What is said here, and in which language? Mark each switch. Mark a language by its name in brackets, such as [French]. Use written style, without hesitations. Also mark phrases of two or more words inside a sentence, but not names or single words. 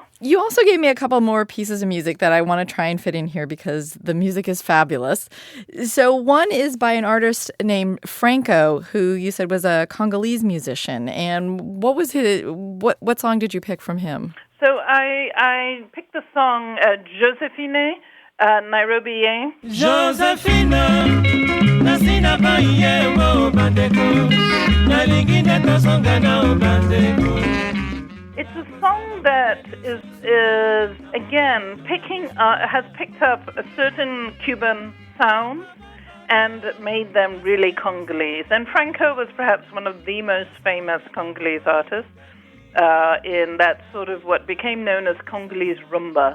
[English] You also gave me a couple more pieces of music that I want to try and fit in here because the music is fabulous. So one is by an artist named Franco, who you said was a Congolese musician. And what was what song did you pick from him? So I picked the song Josephine, Nairobi. [Lingala] Josephine, nasina baye wo bandeko, nalingine tosonga na bandeko. [English] It's a song that is again has picked up a certain Cuban sound and made them really Congolese. And Franco was perhaps one of the most famous Congolese artists in that sort of what became known as Congolese rumba.